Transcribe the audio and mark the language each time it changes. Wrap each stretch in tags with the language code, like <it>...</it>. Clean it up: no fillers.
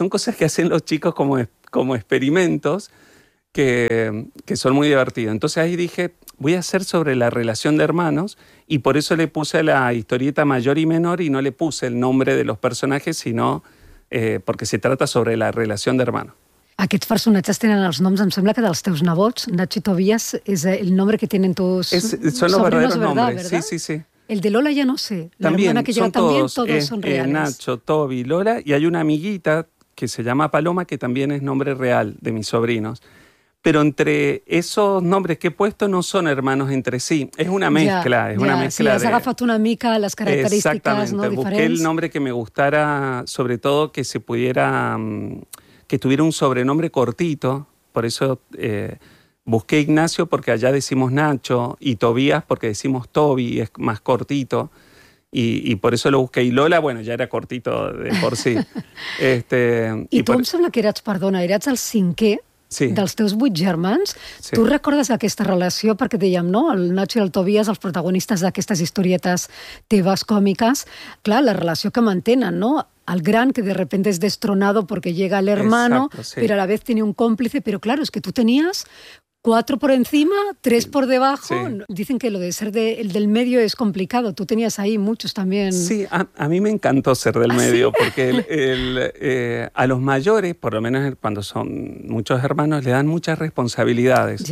<es>Son cosas que hacen los chicos como experimentos que son muy divertidos. Entonces ahí dije, voy a hacer sobre la relación de hermanos, y por eso le puse la historieta mayor y menor y no le puse el nombre de los personajes, sino porque se trata sobre la relación de hermanos.</es> <ca>Aquests personatges tenen els noms, em sembla que dels teus nebots, Nacho y Tobias, és</ca> <es>el nombre que tienen tus sobrinos, ¿verdad? Son los verdaderos nombres, sí, sí, sí. El de Lola ya no sé, la también, hermana que llega todos, también, todos son reales. Nacho, Toby, Lola, y hay una amiguita que se llama Paloma, que también es nombre real de mis sobrinos. Pero entre esos nombres que he puesto no son hermanos entre sí, es una mezcla. Ya, es una mezcla.</es> <ca>Sí, has agafat una mica</ca> <es>las características, exactamente, ¿no? Exactamente, busqué el nombre que me gustara, sobre todo que se pudiera, que tuviera un sobrenombre cortito, por eso busqué Ignacio porque allá decimos Nacho, y Tobías porque decimos Toby, es más cortito, y por eso lo busqué. Y Lola, bueno, ya era cortito de por sí.</es> <ca>I tu em sembla que eras, perdona, eras el cinquè. Sí. Dels teus vuit germans, sí. Tu recordes aquesta relació, perquè dèiem, no?, el Nacho i el Tobias, els protagonistes d'aquestes historietes teves còmiques, clar, la relació que mantenen, no?, el gran que</ca> <es>de repente es destronado porque llega el hermano, exacto, sí. Pero a la vez tiene un cómplice, pero claro, es que tú tenías cuatro por encima, tres por debajo. Sí. Dicen que lo de ser el del medio es complicado, tú tenías ahí muchos también. Sí, a mí me encantó ser del medio, ¿sí? Porque a los mayores, por lo menos cuando son muchos hermanos, le dan muchas responsabilidades.</es>